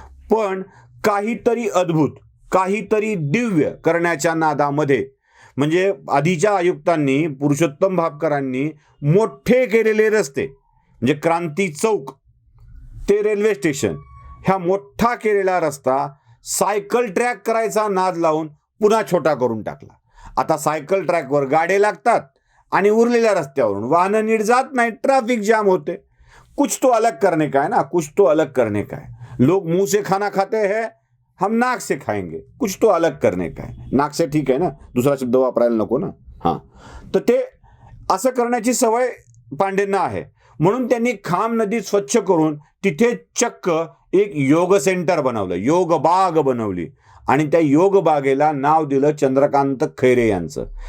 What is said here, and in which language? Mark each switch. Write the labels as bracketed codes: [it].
[mr] पण काहीतरी अद्भुत, काहीतरी दिव्य करण्याच्या नादामध्ये, म्हणजे आधीच्या आयुक्तांनी, पुरुषोत्तम भापकरांनी मोठे केलेले रस्ते, म्हणजे क्रांती चौक ते रेल्वे स्टेशन, ह्या मोठा केलेला रस्ता सायकल ट्रॅक करायचा नाद लावून पुन्हा छोटा करून टाकला. आता सायकल ट्रॅकवर गाड्या लागतात आणि उरलेल्या रस्त्यावरून वाहनं नीट जात नाही, ट्रॅफिक जाम होते. [hi] कुछ तो अलग करने का है ना, कुछ तो अलग करने का है. लोग मुंह से खाना खाते हैं, हम नाक से खाएंगे, कुछ तो अलग करने का है. नाक से [mr] ठीक आहे ना, दुसरा शब्द वापरायला नको ना. हां, तर ते असं करण्याची सवय पांडेंना आहे. म्हणून त्यांनी खाम नदी स्वच्छ करून तिथे चक्क एक योग सेंटर बनवलं, योग बाग बनवली. आणि त्या योग बागेला नाव दिलं चंद्रकांत खैरे यांचं.